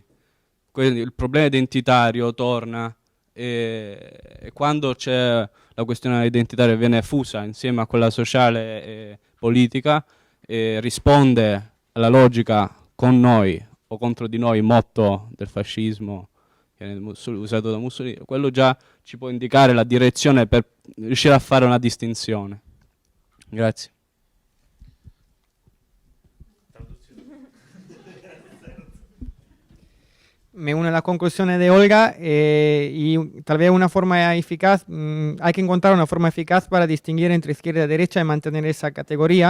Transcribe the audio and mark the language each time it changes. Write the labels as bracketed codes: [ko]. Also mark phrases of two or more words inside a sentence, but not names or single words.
[it] Quindi il problema identitario torna e quando c'è la questione identitaria viene fusa insieme a quella sociale e politica, risponde alla logica "con noi o contro di noi", motto del fascismo usato da Mussolini, quello già ci può indicare la direzione per riuscire a fare una distinzione. Grazie. [es] Me uno a las conclusiones de Olga y tal vez una forma eficaz, hay que encontrar una forma eficaz para distinguir entre izquierda y derecha y mantener esa categoría.